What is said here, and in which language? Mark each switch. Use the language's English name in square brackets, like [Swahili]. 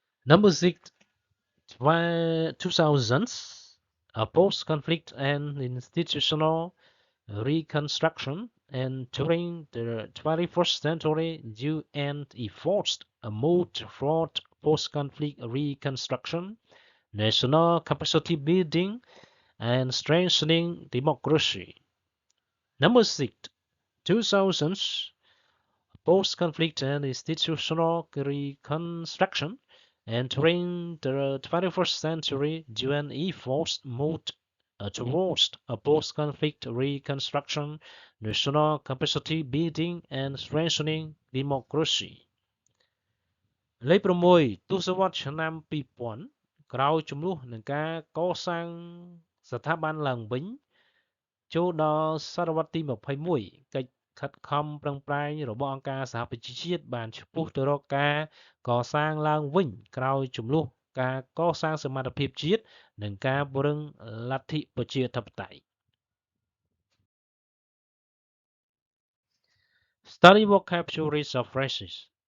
[English] Number 6 2000s a post-conflict and institutional reconstruction entering the 21st century UN efforts a move toward post-conflict reconstruction, national capacity building, and strengthening democracy. Number 6. 2000s post-conflict and institutional reconstruction entering the 21st century UN efforts moved towards a post-conflict reconstruction, national capacity building, and strengthening democracy. [Khmer] លេខ6ទសវត្សរ៍ឆ្នាំ2000ក្រោយជំនួសនឹងការកសាងស្ថាប័នឡើងវិញចូលដល់សតវត្សរ៍ទី21កិច្ចខិតខំប្រឹងប្រែងរបស់អង្គការសហប្រជាជាតិបានឆ្ពោះទៅរកការកសាងឡើងវិញក្រោយជំនួសការកសាងសមត្ថភាពជាតិនិងការពង្រឹងលទ្ធិប្រជាធិបតេយ្យ [English] Study vocabularies of phrases.